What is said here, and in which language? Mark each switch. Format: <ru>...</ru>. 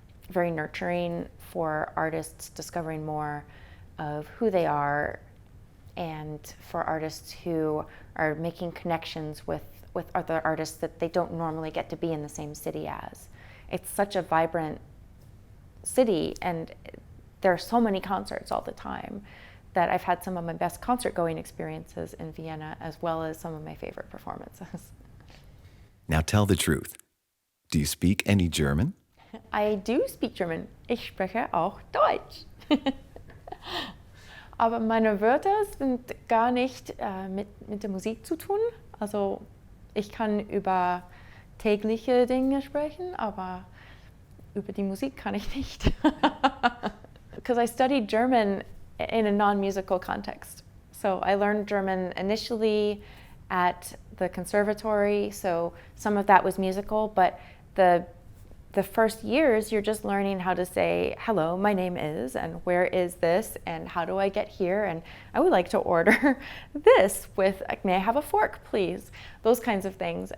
<en>very nurturing for artists discovering more of who they are, and for artists who are making connections with other artists that they don't normally get to be in the same city as. It's such a vibrant city, and there are so many concerts all the time that I've had some of my best concert-going experiences in Vienna, as well as some of my favorite performances. Now tell the truth. Do you speak any German? I do speak German.</en> <de>Ich spreche auch Deutsch. Aber meine Wörter sind gar nicht mit der Musik zu tun. Also ich kann über tägliche Dinge sprechen, aber über die Musik kann ich nicht.</de> <en>Because I studied German in a non-musical context. So I learned German initially at the conservatory, so some of that was musical, but the first years you're just learning how to say hello, my name is, and where is this, and how do I get here, and I would like to order this with, may I have a fork please, those kinds of things.</en>